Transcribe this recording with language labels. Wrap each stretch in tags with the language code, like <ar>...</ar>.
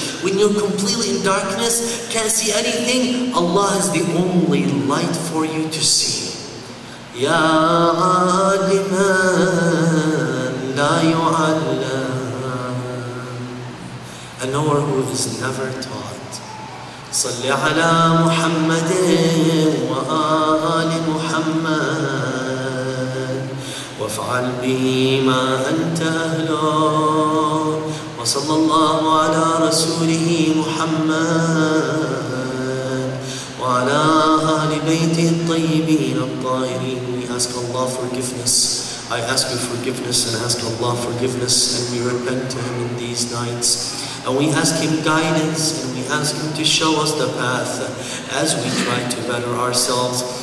<en>When you're completely in darkness, can't see anything, Allah is the only light for you to see.</en> <ar>يا عالما لا يعلم,</ar> <en>a knower who is never taught.</en> <ar>صل على محمد وآل محمد وافعل به ما أنت أهله, وصلى الله على رسوله محمد وعلى آل بيته الطيبين الطاهرين.</ar> <en>We ask Allah forgiveness. I ask you forgiveness and ask Allah forgiveness, and we repent to Him in these nights. And we ask Him guidance, and we ask Him to show us the path as we try to better ourselves.</en>